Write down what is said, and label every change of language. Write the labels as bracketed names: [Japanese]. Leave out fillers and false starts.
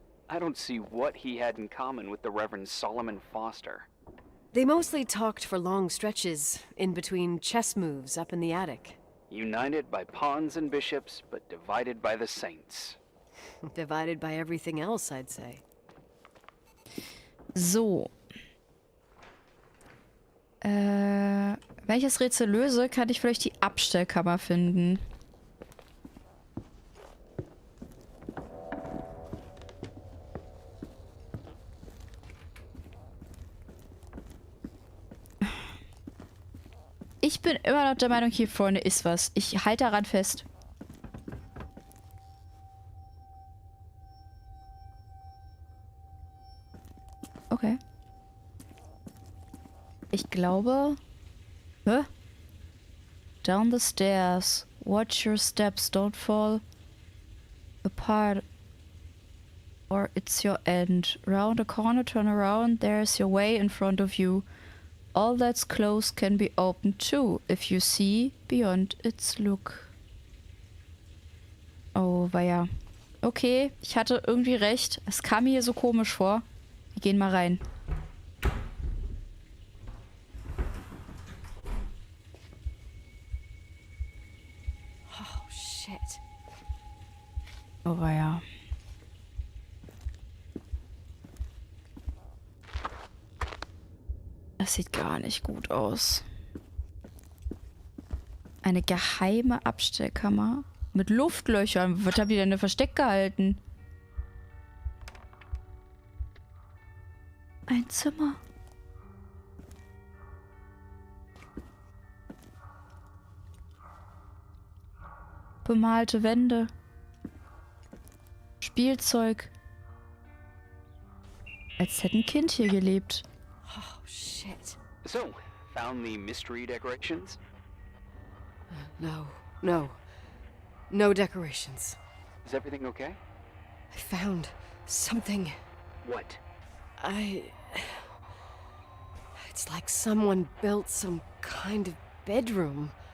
[English] I don't see what he had in common with the Reverend Solomon Foster. They mostly talked for long stretches, in between chess moves up in the attic. United by pawns and bishops, but divided by the saints. Divided by everything else, I'd say. So. [German] Wenn ich das Rätsel löse, kann ich vielleicht die Abstellkammer finden. Ich bin immer noch der Meinung, hier vorne ist was. Ich halte daran fest. Okay. Ich glaube... Hä? [English] Down the stairs. Watch your steps. Don't fall apart. Or it's your end. Round a corner, turn around. There's your way in front of you. All that's closed can be opened too, if you see beyond its look. [German] Oh, weia. Okay, ich hatte irgendwie recht. Es kam mir hier so komisch vor. Wir gehen mal rein. [English] Oh, shit. [German] Oh, weia. Das sieht gar nicht gut aus. Eine geheime Abstellkammer mit Luftlöchern. Was haben die denn versteckt gehalten? Ein Zimmer. Bemalte Wände. Spielzeug. Als hätte ein Kind hier gelebt. [English] Oh, shit. So, found the mystery decorations? No decorations. Is everything okay? I found something. What? It's like someone built some kind of bedroom.